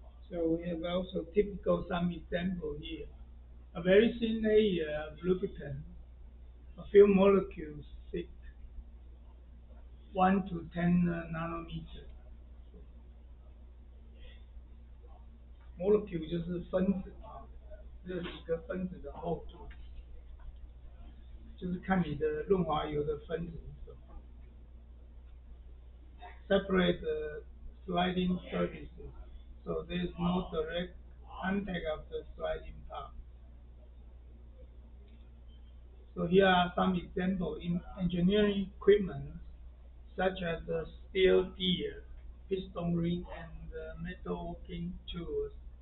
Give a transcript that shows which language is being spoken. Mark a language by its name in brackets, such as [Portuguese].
[English] So we have also typical some example here. A very thin layer of lubricant, a few molecules thick, 1 to 10 nanometer. [Chinese] Molecule 就是分子啊，这是一个分子的厚度，就是看你的润滑油的分子是什么。 [English] Separate the sliding surfaces, so there is no direct contact of the sliding part. So here are some examples in engineering equipment, such as the steel gear, piston ring, and metalworking tools.